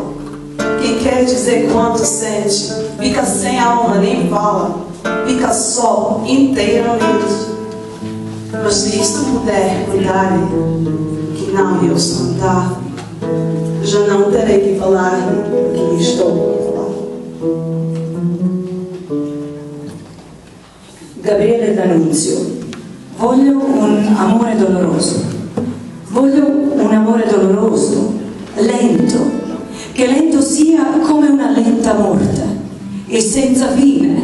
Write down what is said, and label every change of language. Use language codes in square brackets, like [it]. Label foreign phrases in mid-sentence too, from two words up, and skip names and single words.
[pt] Quem quer dizer quanto sente, fica sem alma, nem fala, fica só, inteiramente. Mas se isto puder cuidar-lhe, que não lhe ouço contar, já não terei que falar-lhe que lhe estou a falar. Gabriele D'Annunzio. [it] Voglio un amore doloroso. Voglio un amore doloroso, lento, che lento sia come una lenta morte e senza fine.